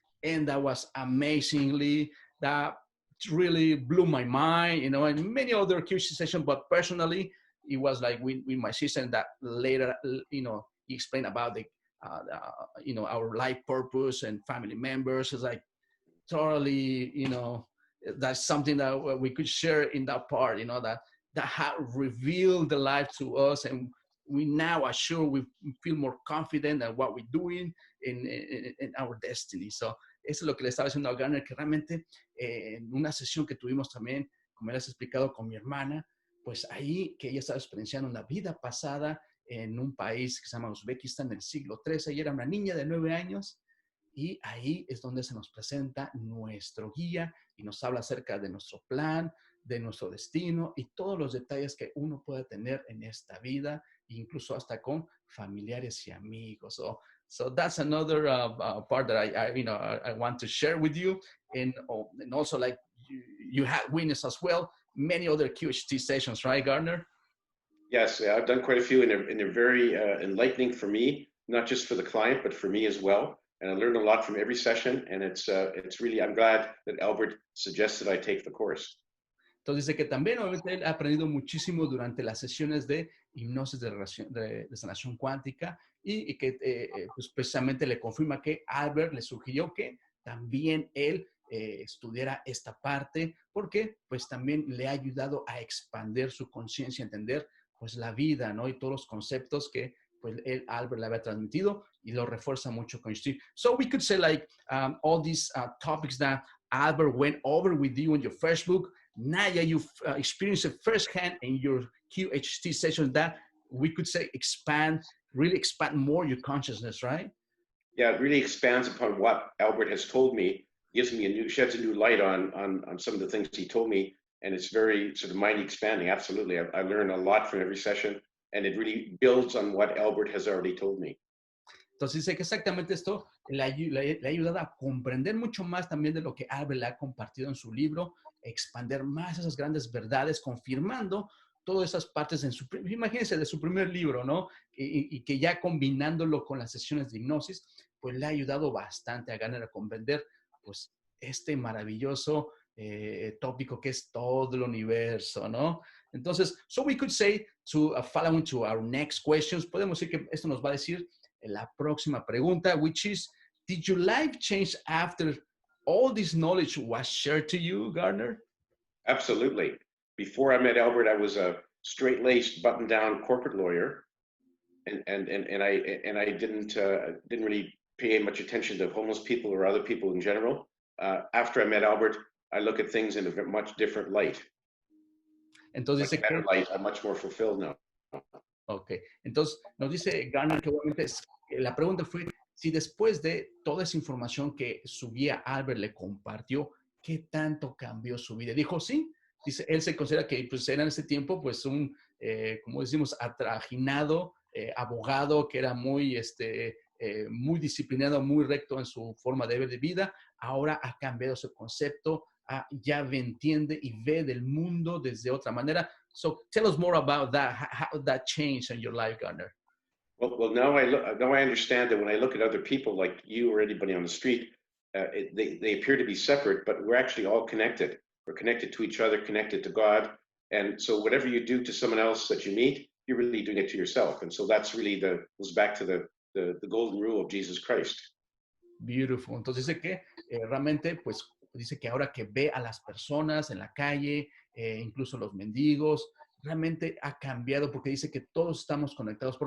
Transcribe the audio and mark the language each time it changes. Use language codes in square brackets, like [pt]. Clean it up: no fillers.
[en] And that was amazingly, that really blew my mind, and many other QHT sessions, but personally, it was like with my sister, and that later, he explained about our life purpose and family members. It's like totally, that's something that we could share in that part, that had revealed the life to us, and we now are sure we feel more confident in what we're doing in our destiny. [es] So eso es lo que le estaba diciendo a Garnet, que realmente en una sesión que tuvimos también, como le has explicado con mi hermana, pues ahí que ella estaba experienciando una vida pasada en un país que se llama Uzbekistán en el siglo XIII. Ella era una niña de 9 años y ahí es donde se nos presenta nuestro guía y nos habla acerca de nuestro plan, de nuestro destino y todos los detalles que uno puede tener en esta vida, incluso hasta con familiares y amigos. So [en] So that's another part that I want to share with you. And also, like, you have witnessed as well many other QHT sessions, right, Garner? Yes, I've done quite a few, and they're very enlightening for me, not just for the client, but for me as well. And I learned a lot from every session, and it's really, I'm glad that Albert suggested I take the course. [es] Entonces dice que también obviamente él ha aprendido muchísimo durante las sesiones de hipnosis de sanación cuántica y que pues precisamente le confirma que Albert le sugirió que también él estudiara esta parte porque pues también le ha ayudado a expandir su conciencia, entender pues la vida, ¿no? Y todos los conceptos que pues Albert le había transmitido y lo refuerza mucho con Steve. [en] So we could say like all these topics that Albert went over with you in your first book, Naya, you've experienced it firsthand in your QHT session that we could say really expand more your consciousness, right? Yeah, it really expands upon what Albert has told me, sheds a new light on some of the things he told me, and it's very sort of mind expanding. Absolutely, I learn a lot from every session, and it really builds on what Albert has already told me. [es] Entonces dice que exactamente esto le ha ayudado a comprender mucho más también de lo que Albert le ha compartido en su libro, expander más esas grandes verdades, confirmando todas esas partes imagínense, de su primer libro, ¿no? Y que ya combinándolo con las sesiones de hipnosis, pues le ha ayudado bastante a Garnet a comprender, pues, este maravilloso tópico que es todo el universo, ¿no? Entonces, [en] so we could say, following to our next questions, [es] podemos decir que esto nos va a decir la próxima pregunta, [en] which is, did your life change after all this knowledge was shared to you, Garner? Absolutely. Before I met Albert, I was a straight-laced, button-down corporate lawyer, and I didn't really pay much attention to homeless people or other people in general. After I met Albert, I look at things in a much different light. [es] Entonces, [en] much better light. I'm much more fulfilled now. [es] Ok, entonces nos dice Garner que obviamente la pregunta fue si después de toda esa información que su guía Albert le compartió, ¿qué tanto cambió su vida? Dijo, sí, dice, él se considera que pues, era en ese tiempo pues un, como decimos, atrajinado abogado que era muy, muy disciplinado, muy recto en su forma de ver de vida. Ahora ha cambiado su concepto, ya entiende y ve del mundo desde otra manera. [en] So tell us more about that, how that changed in your life, Garner. Well, now I understand that when I look at other people like you or anybody on the street, they appear to be separate, but we're actually all connected. We're connected to each other, connected to God. And so whatever you do to someone else that you meet, you're really doing it to yourself. And so that's really goes back to the golden rule of Jesus Christ. Beautiful. [es] Entonces dice que realmente, pues, dice que ahora que ve a las personas en la calle, incluso los mendigos, realmente ha cambiado porque dice que todos estamos conectados.